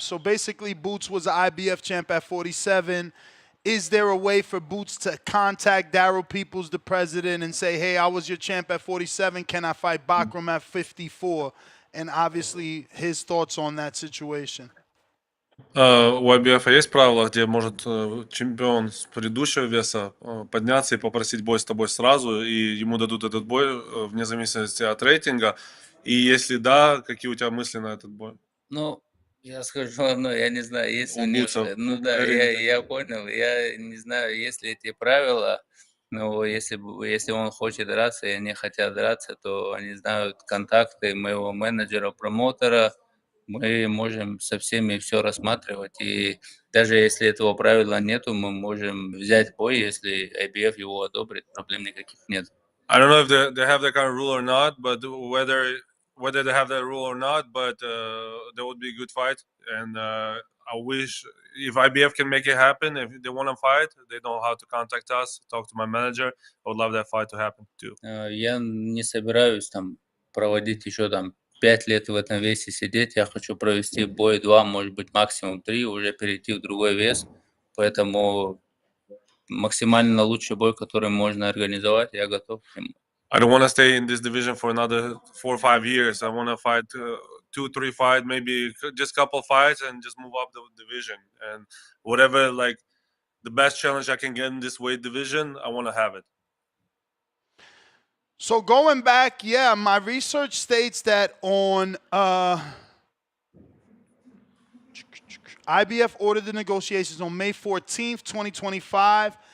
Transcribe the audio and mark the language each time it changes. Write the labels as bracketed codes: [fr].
[en] So basically, Boots was an IBF champ at 47. Is there a way for Boots to contact Darryl Peoples, the president, and say, hey, I was your champ at 47. Can I fight Bakhram at 54? And obviously, his thoughts on that situation. [ru] У IBF есть правила, где может чемпион с предыдущего веса подняться и попросить бой с тобой сразу, и ему дадут этот бой вне зависимости от рейтинга. И если да, какие у тебя мысли на этот бой? Ну, я скажу одно, я не знаю, есть У у них... Бутса Ну да, рейтинг. я понял, я не знаю, есть ли эти правила, но если он хочет драться и они хотят драться, то они знают контакты моего менеджера, промоутера, мы можем со всеми все рассматривать, и даже если этого правила нету, мы можем взять бой, если IBF его одобрит, проблем никаких нет. [en] I don't know if they have that kind of rule or not, but whether they have that rule or not, but that would be a good fight. And I wish if IBF can make it happen, if they want to fight, they know how to contact us, talk to my manager. I would love that fight to happen too. [ru] Я не собираюсь там проводить еще там 5 лет в этом весе сидеть. Я хочу провести бой 2, может быть, максимум 3, уже перейти в другой вес. Поэтому максимально лучший бой, который можно организовать, я готов к нему. [en] I don't want to stay in this division for another 4 or 5 years. I want to fight 2-3 fights, maybe just couple fights, and just move up the division. And whatever, like the best challenge I can get in this weight division, I want to have it. So going back, yeah, my research states that on IBF ordered the negotiations on May 14th, 2025.